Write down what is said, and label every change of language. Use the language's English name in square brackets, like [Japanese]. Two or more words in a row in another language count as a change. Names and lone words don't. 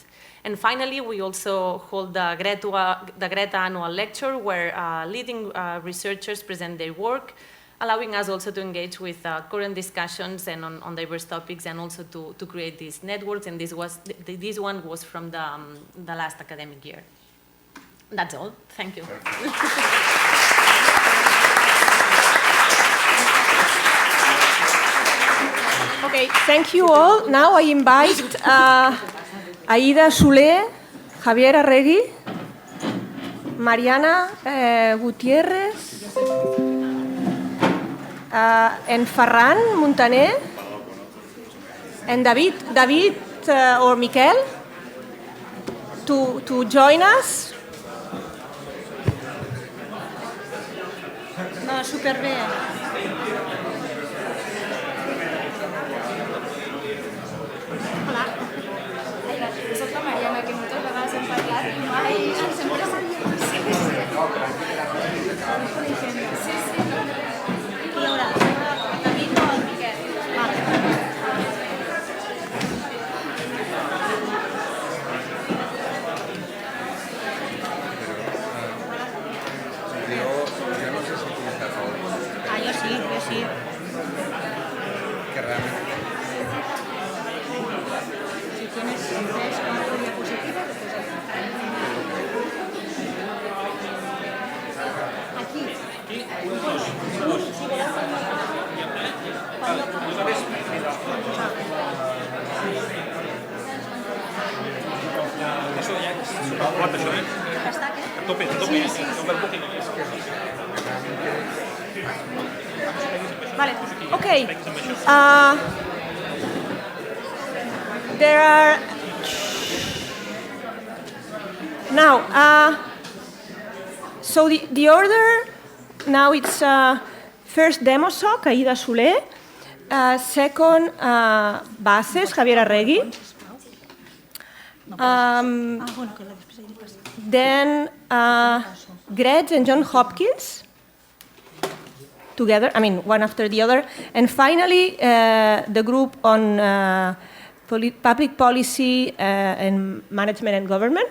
[English] And finally, we also hold the Greta Annual Lecture, where leading researchers present their work, allowing us also to engage with current discussions and on diverse topics, and also to create these networks. And this one was from the last academic year. That's all. Thank you. Okay, thank you all. Now I invite Aida Soler, Javier Arregui, Mariana Gutiérrez, and Ferran Montaner, and David or Miquel to join us. [Catalan] No, superbé. Hola. Soc la Mariana, que moltes vegades hem parlat i mai ens hem presentat. Sí. Qui hi haurà? El David o el Miquel? Vale. [Spanish] Yo sí. Que realmente... Si tienes 3 o 4 diapositivas, después aquí. Eso ya ¿Está qué? a tope, Sí. Vale. [English] Okay. There are now. So the order now it's first demo soc, Aida Soler, second bases, Javier Arregui, then Gretz and John Hopkins together, I mean one after the other, and finally the group on public policy and management and government.